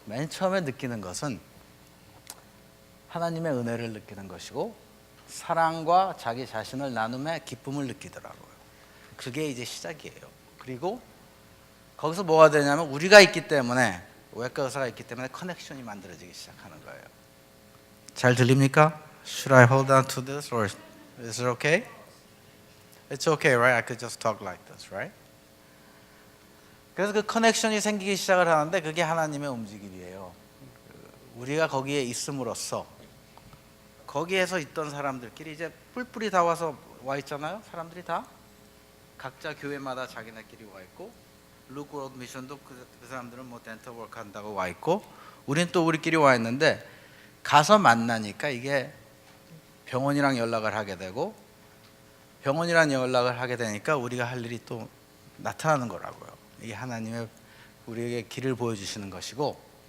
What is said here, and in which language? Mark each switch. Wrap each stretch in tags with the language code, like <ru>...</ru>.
<ko>맨 처음에 느끼는 것은 하나님의 은혜를 느끼는 것이고 사랑과 자기 자신을 나눔의 기쁨을 느끼더라고요. 그게 이제 시작이에요. 그리고 거기서 뭐가 되냐면 우리가 있기 때문에, 외과 의사가 있기 때문에 커넥션이 만들어지기 시작하는 거예요. 잘 들립니까?</ko> <en>Should I hold on to this or is it okay? It's okay, right? I could just talk like this, right?</en> <ko>그래서 그 커넥션이 생기기 시작을 하는데 그게 하나님의 움직임이에요. 우리가 거기에 있음으로써 거기에서 있던 사람들끼리 이제 뿔뿔이 다 와 있잖아요. 사람들이 다 각자 교회마다 자기네끼리 와 있고, 루크 월드 미션도 그 사람들은 뭐 덴터 워크 한다고 와 있고, 우린 또 우리끼리 와 있는데 가서 만나니까 이게 병원이랑 연락을 하게 되고, 병원이랑 연락을 하게 되니까 우리가 할 일이 또 나타나는 거라고요. 이게 하나님의 우리에게 길을 보여주시는 것이고,</ko>